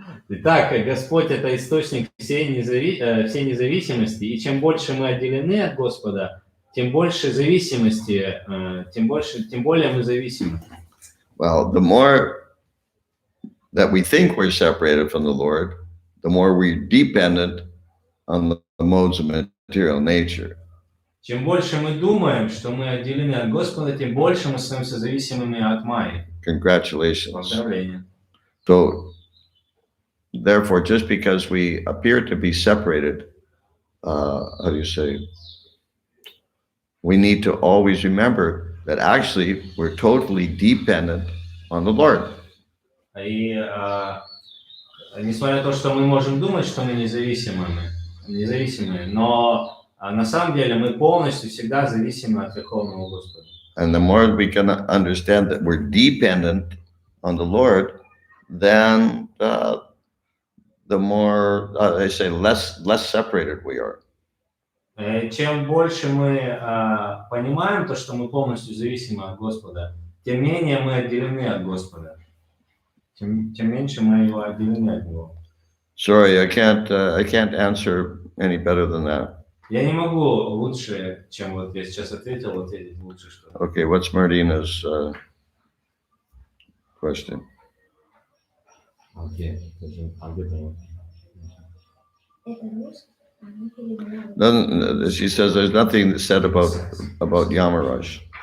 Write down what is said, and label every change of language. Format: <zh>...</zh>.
<ru>Итак, Господь — это источник всей независимости, и чем больше мы отделены от Господа, тем больше зависимости, тем более мы зависимы.</ru> <en>Well, the more that we think we're separated from the Lord, the more we're dependent on the modes of material nature.</en> <ru>Чем больше мы думаем, что мы отделены от Господа, тем больше мы становимся зависимыми от Майи.</ru> <en>Congratulations.</en> <ru>Поздравления.</ru> <en>So, therefore, just because we appear to be separated, how do you say? we need to always remember that actually we're totally dependent on the Lord.</en> <ru>И несмотря на то, что мы можем думать, что мы независимые, но на самом деле мы полностью всегда зависимы от Верховного Господа.</ru> <en>And the more we can understand that we're dependent on the Lord, then the more, they say, less separated we are.</en> <ru>Чем больше мы понимаем то, что мы полностью зависимы от Господа, тем менее мы отделены от Господа. Тем меньше мы его отделены от Него.</ru> <en>Sorry, I can't answer any better than that.</en> <ru>Я не могу лучше, чем вот я сейчас ответил, ответить лучше, что.</ru> <en>Okay, what's Martina's question?</en> <ru>Окей, а где-то. Это русский, а мы перевели.</ru> <en>She says there's nothing said about Yamaraj.</en>